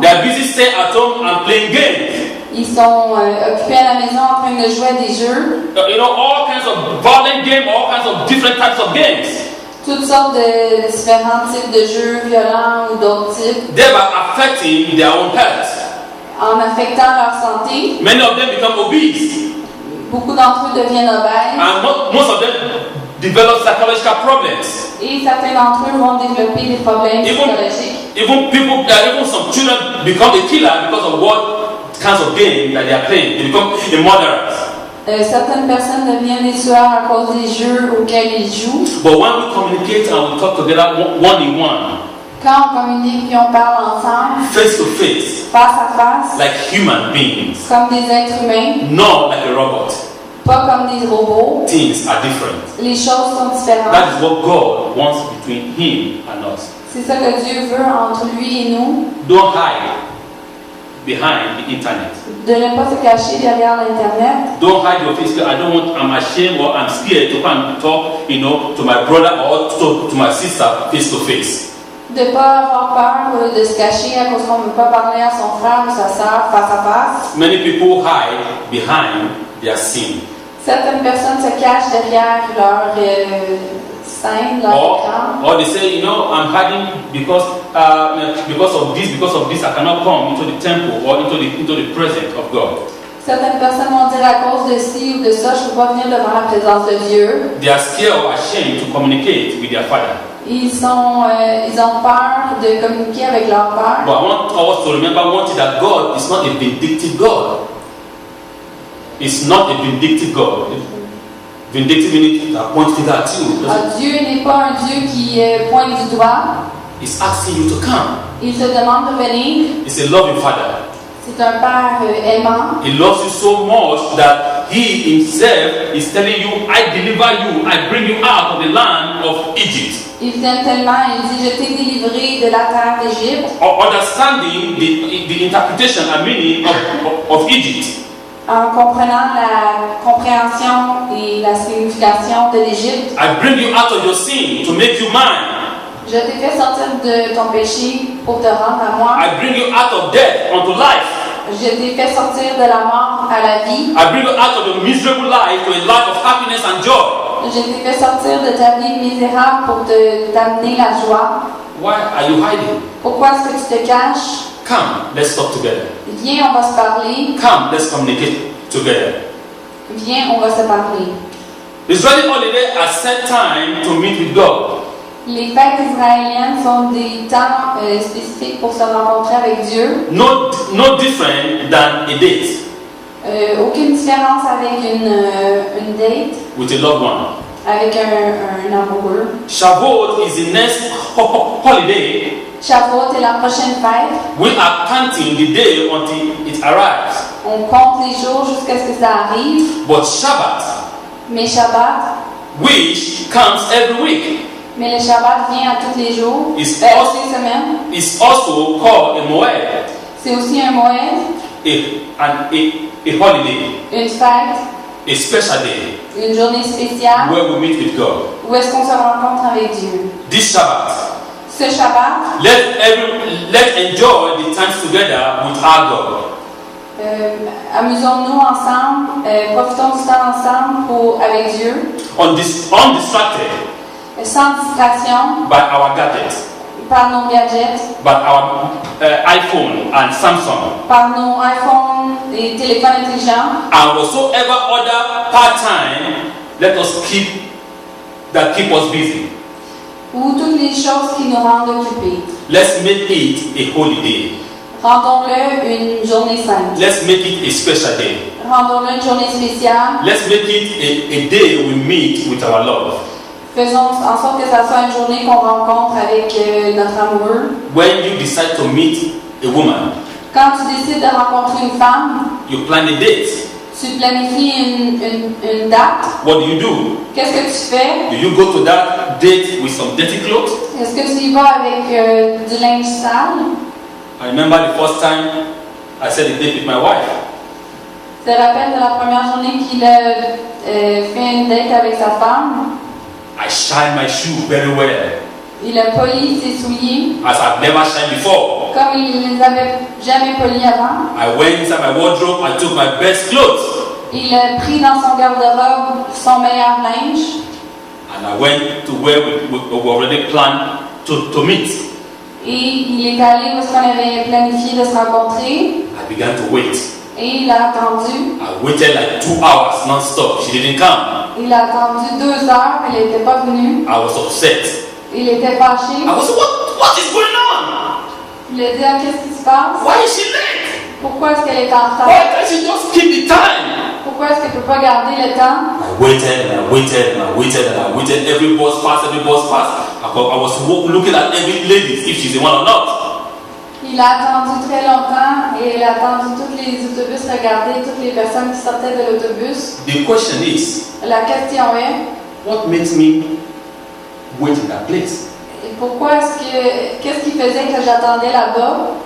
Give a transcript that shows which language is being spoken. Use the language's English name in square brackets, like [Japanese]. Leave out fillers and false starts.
[English] They are busy staying at home and playing games. [French] Ils sont occupés à la maison en train de jouer à des jeux. [English] All kinds of violent games, all kinds of different types of games. [French] Toutes sortes de différents types de jeux violents ou d'autres types. [English] They are affecting their own health. [French] En affectant leur santé. [English] Many of them become obese. [French] Beaucoup d'entre eux deviennent obèses. [English] And most of them develop psychological problems. [French] Et certains d'entre eux vont développer des problèmes psychologiques. [English] Even some children become a killer because of what kinds of game that they are playing. They become a murderer. [French] Certaines personnes deviennent des tueurs à cause des jeux auxquels ils jouent. [English] But when we communicate and we talk together one-on-one, [French] quand on communique et on parle ensemble, [English] face to face, like human beings, [French] comme des êtres humains, [English] not like a robot, [French] pas comme des robots, [English] things are different. [French] Les choses sont différentes. [English] That is what God wants between Him and us. [French] C'est ça que Dieu veut entre lui et nous. [English] Don't hide behind the internet. [French] De ne pas se cacher derrière l'internet. [English] Don't hide your face. I'm ashamed or I'm scared to come and talk, to my brother or to my sister face to face. [French] De ne pas avoir peur de se cacher à cause qu'on ne veut pas parler à son frère ou sa sœur face à face. [English] Many people hide behind their sin. [French] Certaines personnes se cachent derrière leur scène, leur écran. [English] Or they say, I'm hiding because of this, I cannot come into the temple or into the presence of God. [French] Certaines personnes vont dire à cause de ci ou de ça, je ne peux pas venir devant la présence de Dieu. [English] They are scared or ashamed to communicate with their Father. [French] Ils ont peur de communiquer avec leur Père. [English] But I want us to remember one thing, that God is not a vindictive God. It's not a vindictive God. Vindictive meaning that points finger at you. [French] Dieu n'est pas un Dieu qui pointe du doigt. [English] He's asking you to come. [French] Il te demande de venir. [English] He's a loving Father. [French] C'est un Père aimant. [English] He loves you so much that he himself is telling you, I deliver you, I bring you out of the land of Egypt. [French] Il t'aime tellement, il dit, je t'ai délivré de la terre d'Égypte. [English] Or understanding the interpretation and meaning of Egypt. [French] En comprenant la compréhension et la signification de l'Égypte. [English] I bring you out of your sin to make you mine. [French] Je t'ai fait sortir de ton péché pour te rendre à moi. [English] I bring you out of death unto life. [French] Je t'ai fait sortir de la mort à la vie. [English] I bring you out of the miserable life to a life of happiness and joy. [French] Je t'ai fait sortir de ta vie misérable pour t'amener la joie. [English] Why are you hiding? [French] Pourquoi est-ce que tu te caches? [English] Come, let's talk together. [French] Viens, on va se parler. [English] Come, let's communicate together. [French] Viens, on va se parler. [English] Israeli holiday are set time to meet with God. [French] Les fêtes israéliennes sont des temps spécifiques pour se rencontrer avec Dieu. [English] No different than a date. [French] Aucune différence avec une date, [English] with a loved one. [French] avec un amoureux. [English] Shavuot is the next holiday. [French] Shavuot est la prochaine fête. [English] We are counting the day until it arrives. [French] On compte les jours jusqu'à ce que ça arrive. [English] But Shabbat, [French] Mais Shabbat, [English] which comes every week, [French] mais le Shabbat vient à tous les jours, [English] Is [French] toutes les semaines. [English] is also called a Moed, [French] C'est aussi un Moed, [English] a holiday, [French] une fête, [English] a special day [French] une journée spéciale [English] where we meet with God. [French] où est-ce qu'on se rencontre avec Dieu. [English] This Shabbat, [French] Ce Shabbat, [English] let's enjoy the times together with our God. [French] amusons-nous ensemble, profitons du temps ensemble avec Dieu, [English] Undistracted [French] sans distraction [English] by our gadgets, [French] par nos gadgets, [English] by our iPhone and Samsung, [French] par nos iPhones et téléphones intelligents, [English] and whatsoever other part-time, let us keep us busy. [French] ou toutes les choses qui nous rendent occupés. [English] Let's make it a holy day. [French] Rendons-le une journée sainte. [English] Let's make it a special day. [French] Rendons-le une journée spéciale. [English] Let's make it a day we meet with our love. [French] Faisons en sorte que ça soit une journée qu'on rencontre avec notre amoureux. [English] When you decide to meet a woman, [French] Quand tu décides de rencontrer une femme, [English] you plan a date. [French] tu planifies une date. [English] What do? [French] Qu'est-ce que tu fais? [English] Do you go to that date with some dirty clothes? [French] Est-ce que tu y vas avec du linge sale? [English] I remember the first time I set a date with my wife. [French] Tu te rappelles de la première journée qu'il a fait une date avec sa femme? [English] I shined my shoe very well, [French] Il a poli ses souliers [English] as I've never shined before. [French] comme il ne les avait jamais polis avant. [English] I went inside my wardrobe and took my best clothes, [French] Il a pris dans son garde-robe son meilleur linge [English] and I went to where we already planned to meet. [French] et il est allé où est-ce qu'on avait planifié de se rencontrer [English] I began to wait. [French] et il a attendu. [English] I waited like 2 hours non-stop. She didn't come. [French] Il a attendu 2 heures, elle n'était pas venue. [English] I was upset. [French] Il était fâché. [English] I was, what is going on? [French] Il a dit, ah, qu'est-ce qui se passe? [English] Why is she late? [French] Pourquoi est-ce qu'elle est en retard? [English] Why can't she just keep the time? [French] Pourquoi est-ce qu'elle ne peut pas garder le temps? [English] I waited and I waited and I waited and I waited. Every bus passed, every bus passed. I was looking at every lady if she's the one or not. [French] Il a attendu très longtemps et il a attendu tous les autobus, regardé toutes les personnes qui sortaient de l'autobus. [English] The question is, [French] La question est, [English] what makes me wait in that place? [French] qu'est-ce qui faisait que j'attendais là-bas?